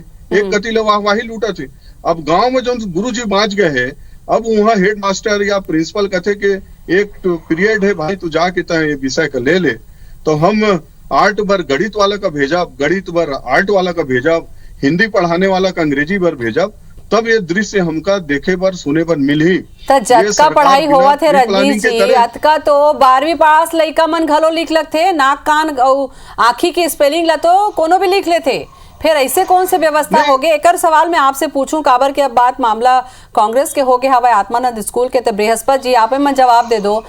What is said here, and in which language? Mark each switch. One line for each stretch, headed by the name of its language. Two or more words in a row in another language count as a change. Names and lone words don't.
Chhattisgarhi: एक गति ले वाहवाही लूटा थे। अब गांव में जो गुरु जी बाँच गए हैं, अब वहाँ
English: head master
Chhattisgarhi: या प्रिंसिपल कहते कि एक पीरियड है भाई तू जाके ये विषय का ले ले। तो हम आर्ट बर गणित वाला का भेजा, गणित बर आर्ट वाला का भेजा, हिंदी पढ़ाने वाला का अंग्रेजी बर भेजा, तब ये दृश्य हमका देखे बर सुने बर मिल ही। तो जतका पढ़ाई हुआ थे रजनीश जी, अतका तो 12वीं पास लइका मन घलो लिख लगथे, नाक कान और आँखी की स्पेलिंग ला तो कोनो भी लिख लेते। फिर ऐसे कौन से व्यवस्था हो गए? एक सवाल मैं आपसे पूछूं काबर के अब बात मामला कांग्रेस के हो गए हवा आत्मानंद स्कूल के, तो बृहस्पत जी आप मन जवाब दे दो।